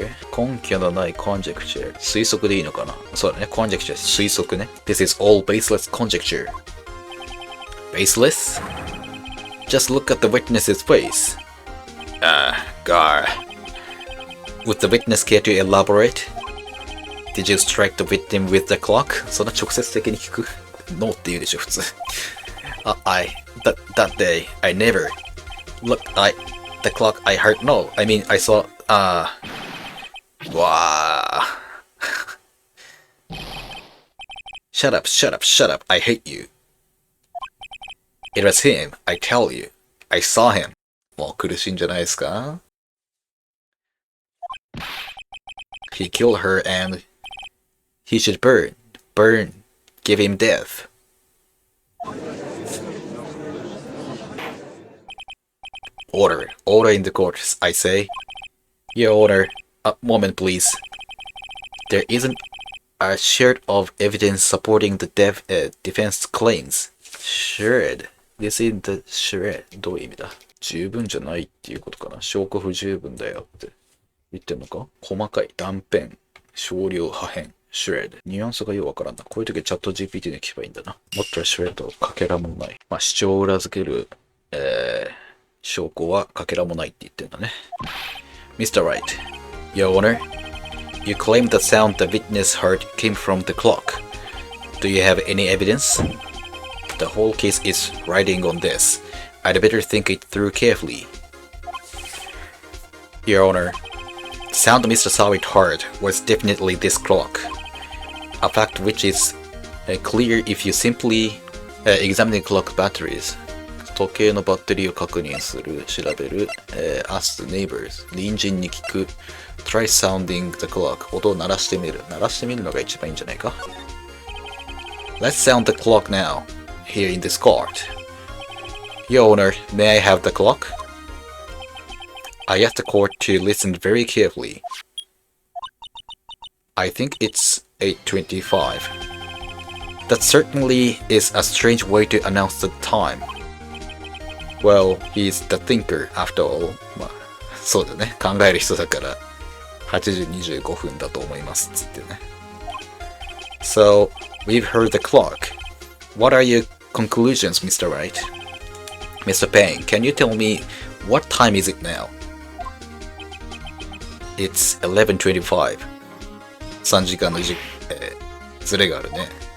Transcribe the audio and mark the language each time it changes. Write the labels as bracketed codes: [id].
[ja] 根拠のない conjecture. 推測でいいのかなそうだね。 conjecture 推測ね。 [en] This is all baseless conjecture. Baseless? Just look at the witness's face. Gar. Would the witness care to elaborate? Did you strike the victim with the clock? [ja] そんな直接的に聞く No って言うでしょ普通 [en] that day, I never. Look, the clock I heard no. I mean, I saw, wow. Shut up. I hate you. It was him, I tell you. I saw him. [ja] もう苦しいんじゃないですか [en] He killed her and he should burn. Give him death. Order in the court, I say. Your Honor, a moment please. There isn't a shred of evidence supporting the defense claims. Shred. This is the shred. [ja] どういう意味だ十分じゃないっていうことかな証拠不十分だよって言ってんのか細かい断片、少量破片。 [en] shred。 [ja] ニュアンスがようわからんな。こういう時はチャット GPT に聞けばいいんだな。もっとshredかけらもない。まあ主張を裏付ける、証拠はかけらもないって言ってんだね。 [en] Mr. Wright, Your Honor, you claim the sound the witness heard came from the clock. Do you have any evidence? The whole case is riding on this. I'd better think it through carefully. Your Honor, the sound Mr. Sawit heard was definitely this clock. A fact which is clear if you simply examine the clock batteries. [ja] 時計のバッテリーを確認する、調べる、 [en] ask the neighbors、 [ja] 隣人に聞く、 [en] try sounding the clock、 [ja] 音を鳴らしてみる。鳴らしてみるのが一番いいんじゃないか [en] Let's sound the clock now, here in this court. Your Honor, may I have the clock? I asked the court to listen very carefully. I think it's 8:25. That certainly is a strange way to announce the time.Well, he's the thinker after all. [ja] まあ、そうだね。考える人だから、8時25分だと思います。つってね。 [en] So, we've heard the clock. What are your conclusions, Mr. Wright? Mr. Payne, can you tell me what time is it now? It's 11:25. [ja] 3時間のずれがあるね。